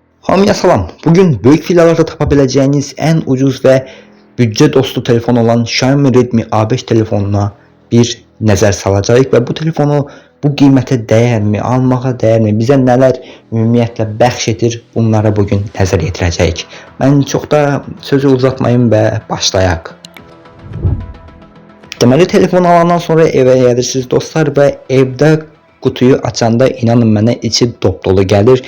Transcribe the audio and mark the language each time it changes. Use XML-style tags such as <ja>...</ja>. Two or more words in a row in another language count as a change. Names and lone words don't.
<az>Hamıya salam.</az> <tr>Bugün büyük filalarda tapabileceğiniz en ucuz ve bütçe dostu telefon olan</tr> <az>Xiaomi Redmi A5 telefonuna bir nəzər salacağıq və bu telefonu bu qiymətə dəyərmi, almağa dəyərmi, bizə nələr ümumiyyətlə bəxş edir, bunlara bugün nəzər yetirəcəyik. Mən çox da sözü uzatmayım və başlayaq. Deməli telefon alandan sonra evə gəlirsiniz dostlar və evdə kutuyu açanda inanın mənə içi dop-dolu gəlir.</az>